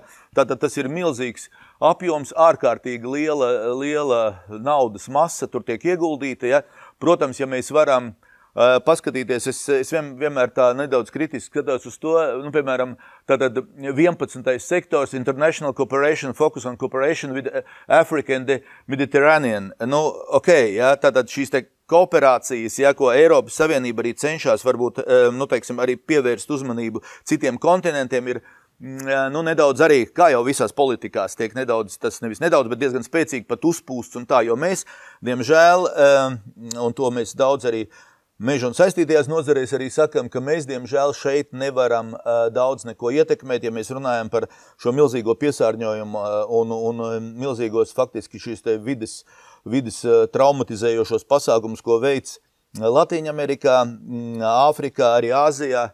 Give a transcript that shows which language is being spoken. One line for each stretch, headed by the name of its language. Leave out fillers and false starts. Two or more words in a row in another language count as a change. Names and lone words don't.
Latvian: Tātad tas ir milzīgs apjoms, ārkārtīgi liela naudas masa tur tiek ieguldīta. Ja? Protams, ja mēs varam paskatīties, es vienmēr tā nedaudz kritiski skatos uz to, nu, piemēram, tātad 11. sektors,
English: International Cooperation, Focus on Cooperation with Africa and the Mediterranean.
Latvian: Nu, jā, tātad šīs te kooperācijas, ja, ko Eiropas Savienība arī cenšas varbūt, nu, teiksim, arī pievērst uzmanību citiem kontinentiem, ir nu, nedaudz arī, kā jau visās politikās, tiek nedaudz, tas nevis nedaudz, bet diezgan spēcīgi pat uzpūsts un tā, jo mēs, diemžēl, un to mēs daudz arī meža un saistītajās nozarēs arī sakam, ka mēs, diemžēl, šeit nevaram daudz neko ietekmēt, ja mēs runājam par šo milzīgo piesārņojumu un milzīgos faktiski šīs te vides traumatizējošos pasākumus, ko veids Latīņamerikā, Āfrikā, arī Āzijā.